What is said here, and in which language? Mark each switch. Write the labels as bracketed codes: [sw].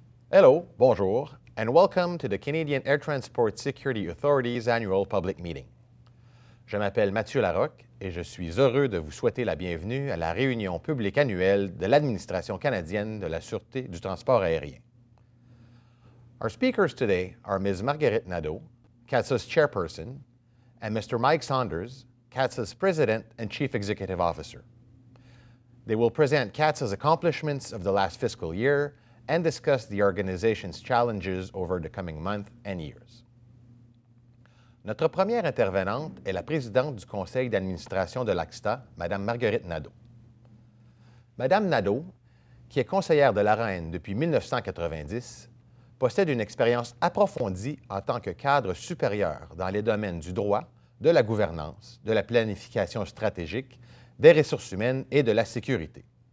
[en] Hello, bonjour, and welcome to the Canadian Air Transport Security Authority's annual public meeting. [fr] Je m'appelle Mathieu Larocque et je suis heureux de vous souhaiter la bienvenue à la réunion publique annuelle de l'Administration canadienne de la Sûreté du transport aérien. [en] Our speakers today are Ms. Marguerite Nadeau, Catsa's chairperson, and Mr. Mike Saunders, Catsa's president and chief executive officer. They will present Catsa's accomplishments of the last fiscal year and discuss the organization's challenges over the coming months and years. [fr] Notre première intervenante est la présidente du conseil d'administration de l'ACSTA, Mme Marguerite Nadeau. Mme Nadeau, qui est conseillère de la Reine depuis 1990, possède une expérience approfondie en tant que cadre supérieur dans les domaines du droit, de la gouvernance, de la planification stratégique, des ressources humaines et de la sécurité.